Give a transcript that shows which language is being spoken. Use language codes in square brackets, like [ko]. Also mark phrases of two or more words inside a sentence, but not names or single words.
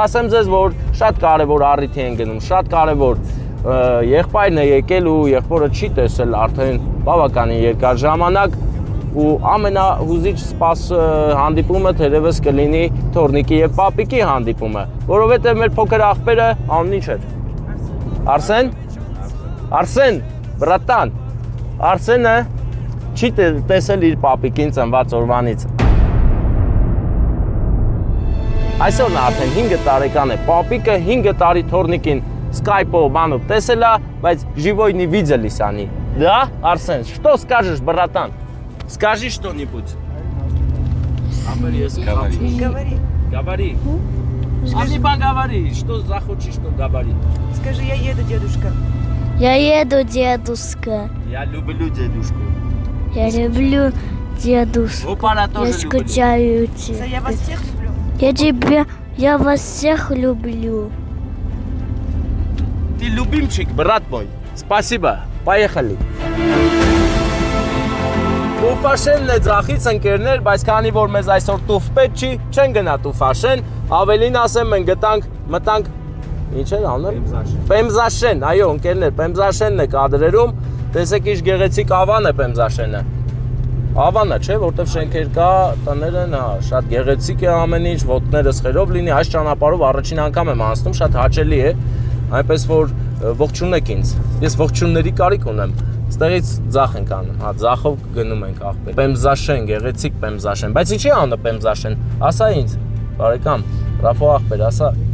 [hy] ասեմ ձեզ, որ շատ կարեւոր առիթի են գնում, շատ կարեւոր եղբայրն է եկել ու եղբորը չի տեսել արդեն բավականին երկար ժամանակ ու ամենահուզիչ սպաս հանդիպումը թերևս կլինի Թորնիկի եւ Պապիկի հանդիպումը, որովհետեւ մեր փոքր աղբերը անունն ինչ էր։ Արսեն։ Արսեն, բրատան։ Արսենը չի տեսել իր Պապիկին ծնված օրվանից։ Այսօրն արդեն 5 տարեկան է, Պապիկը 5 տարի Թորնիկին Skype-ով բանով տեսել է, բայց [ru] живой не видели они. Да, Арсен, что скажешь, братан? Скажи что-нибудь. Амбер, ես говори. Говори. Скажи, говори, что захочешь, что говори. Скажи, я еду, дедушка. Я еду, дедушка. Я люблю дедушку. Я люблю дедушку. Опара Я тоже люблю. скучаю тебя. Я вас всех люблю. Я вас всех люблю. Ты любимчик, брат мой. Спасибо. Поехали. [hy] Տուֆաշենն է ձախից ընկերներ, բայց քանի որ մեզ այսօր տուֆ պետք չի, չեն գնա տուֆաշեն, ավելին ասեմ մենք գտանք, մտանք, ինչ էր անել? Պեմզաշեն, այո ընկերներ, պեմզաշենն է կադրերում, տեսեք ինչ գեղեցիկ ավան է պեմզաշենը։ Ավանը չէ, որտեվ շենքեր կա, տները նա, շատ գեղեցիկ է ամեն ինչ, ոտները սխերով լինի, այս ճանապարհով առաջին անգամ եմ անցնում, շատ հաճելի է, այնպես որ ողջունեք ինձ, ես ողջունների կարիք ունեմ, ստեղից ձախ ենք անում, հա, ձախով գնում ենք աղբեր, պեմզաշեն, գեղեցիկ պեմզաշեն, բայց ինչի անը պեմզաշեն, ասա ինձ, բարեկամ, Ռաֆո աղբեր, ասա,